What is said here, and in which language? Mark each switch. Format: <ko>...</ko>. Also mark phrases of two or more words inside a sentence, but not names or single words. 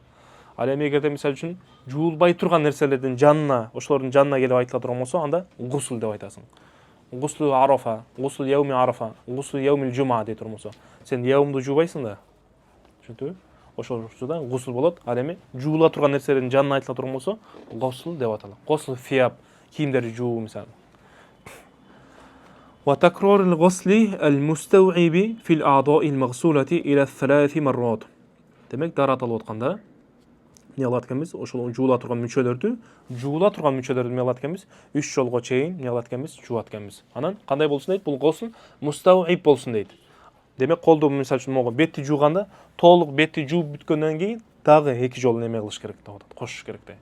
<ky>Ал эми эгерде мисалы үчүн жуулбай турган нерселердин жанына, ошолордун жанына келип айтыла турган болсо, анда гусул деп айтасың.</ky> <ar>غسل عرفة غسل يوم عرفة غسل يوم الجمعة</ar> <ky>дейт турган болсо, сен яумду жуубайсың да. Түшүндүңбү? Ошол учурда гусул болот. Ал эми жуула турган нерселердин жанына айтыла турган болсо, гусул деп аталат.</ky> <ar>غسل الثياب,</ar> <ky>кийимдерди жуу мисалы.</ky> <ar>وتكرار الغسل المستوعب في الأعضاء المغسولة إلى 3 مرات.</ar> <ky>Демек, дарат алып атканда эмне кылат экенбиз? Ошол жуула турган мүчөлөрдү эмне кылат экенбиз? 3 жолго чейин эмне кылат экенбиз? Жуат экенбис. Анан кандай болсун дейт? Бул</ky> <ar>غسل مستوعب</ar> <ky>болсун дейт. Демек, колду мисалы үчүн могу бетти жууганда, толук бетти жууп бүткөндөн кийин дагы 2 жолу неме кылыш керек деп атат, кошуш керек дейт.</ky>